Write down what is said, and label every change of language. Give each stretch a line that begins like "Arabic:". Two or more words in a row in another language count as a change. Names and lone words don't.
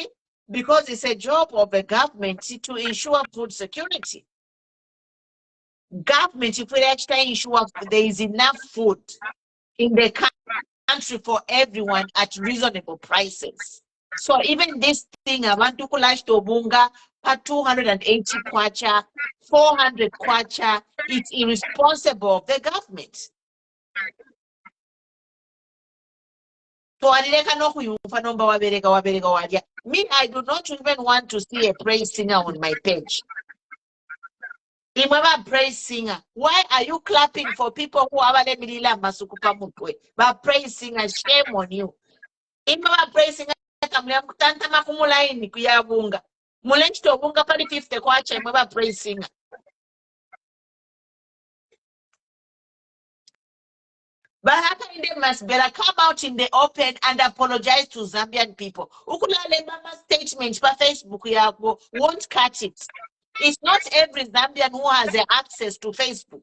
English: Because it's a job of the government to ensure food security. Government, if we actually ensure there is enough food in the country for everyone at reasonable prices. So even this thing, I want to collect to Ubunga, 280 kwacha, 400 kwacha, it's irresponsible of the government. So me, I do not even want to see a praise singer on my page. Praise singer. Why are you clapping for people who are but praise singer, shame on you. Praise singer,
Bemba: Ubunga pali 50 kwacha
English: praise singer. But they must better come out in the open and apologize to Zambian people.
Bemba: Ukulale mama
English: statement by Facebook won't cut it. It's not every Zambian who has access to Facebook.